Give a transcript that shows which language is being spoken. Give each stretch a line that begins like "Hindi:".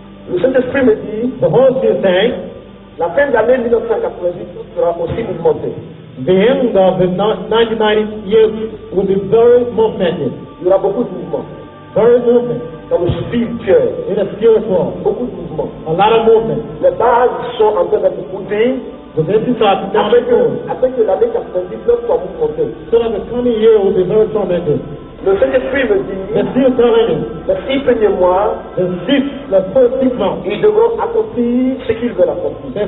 French: Le Saint-Esprit me dit,
English: the Holy Spirit saying,
French: la fin de l'année 1998 sera aussi mouvementée.
English: The end of the 1990 year will be very movemented.
French: Il y aura beaucoup de mouvements.
English: Very movement.
French: Dans le spirituel.
English: In the spiritual.
French: Beaucoup de mouvements.
English: A lot of movement.
French: Les bases sont en train d'être posées. Afin que l'année 99 soit mouvementée.
English: So that the coming year will be very tormented.
French: Le Saint-Esprit me dit, les 6 premiers mois, ils devront accomplir ce qu'ils veulent accomplir.